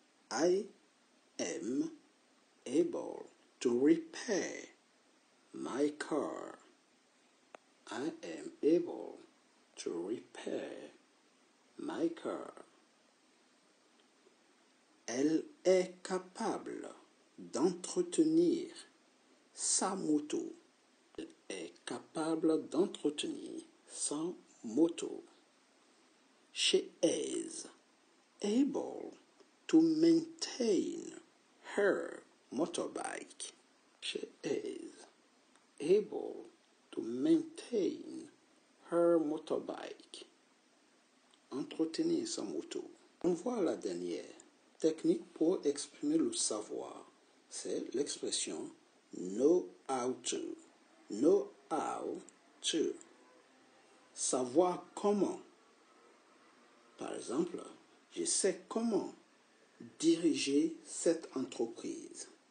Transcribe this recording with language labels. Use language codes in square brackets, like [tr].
[en] I am able to repair my car. I am able to repair my car. [fr] Elle est capable d'entretenir sa moto. Elle est capable d'entretenir sa moto. [en] She is able to maintain her motorbike. She is able to maintain her motorbike. [fr] Entretenir sa moto. On voit la dernière technique pour exprimer le savoir. C'est l'expression [en] know how to. Know how to. [fr] Savoir comment. Par exemple, je sais comment diriger cette entreprise.